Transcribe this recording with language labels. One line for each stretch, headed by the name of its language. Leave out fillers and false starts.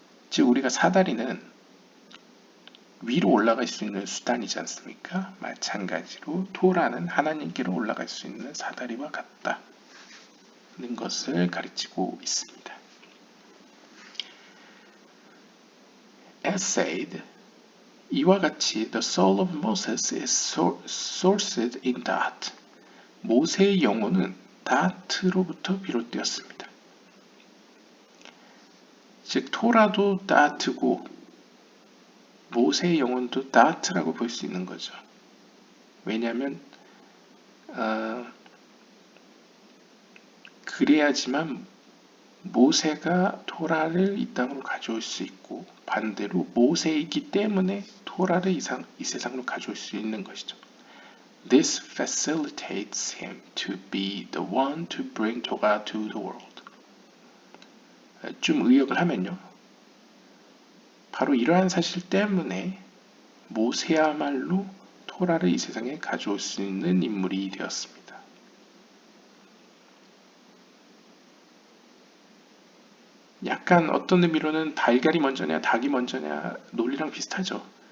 Korean: 즉 우리가 사다리는 위로 올라갈 수 있는 수단이지 않습니까? 마찬가지로 토라는 하나님께로 올라갈 수 있는 사다리와 같다는 것을 가르치고 있습니다.
English: As said,
Korean: 이와 같이
English: the soul of Moses is sourced in that.
Korean: 모세의 영혼은 that로부터 비롯되었습니다. 즉 토라도 that고 모세의 영혼도 that라고 볼 수 있는 거죠. 왜냐하면 그래야지만 모세가 토라를 이 땅으로 가져올 수 있고 반대로 모세이기 때문에 토라를 이 세상으로 가져올 수 있는 것이죠.
English: This facilitates him to be the one to bring Torah to the world.
Korean: 좀 의역을 하면요. 바로 이러한 사실 때문에 모세야말로 토라를 이 세상에 가져올 수 있는 인물이 되었습니다. 약간 어떤 의미로는 달걀이 먼저냐 닭이 먼저냐 논리랑 비슷하죠.